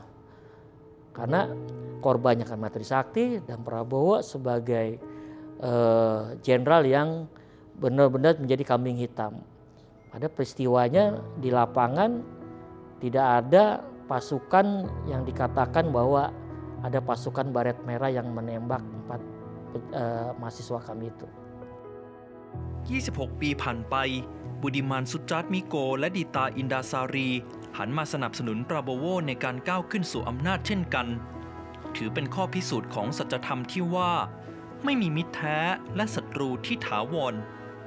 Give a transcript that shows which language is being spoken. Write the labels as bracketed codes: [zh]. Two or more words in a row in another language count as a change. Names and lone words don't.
[id] Karena korbannya kan Trisakti dan Prabowo sebagai jenderal yang benar-benar menjadi kambing hitam. Pada peristiwanya di lapangan tidak ada pasukan yang dikatakan bahwa ada pasukan baret merah yang menembak 4 mahasiswa kami itu. [th] 26 ปีผ่านไปบุดิมันสุจัตมิโกและดิตาอินดาซารีหันมาสนับสนุนปราโบโวในการก้าวขึ้นสู่อำนาจเช่นกันถือเป็นข้อพิสูจน์ของสัจธรรมที่ว่าไม่มีมิตรแท้และศัตรูที่ถาวร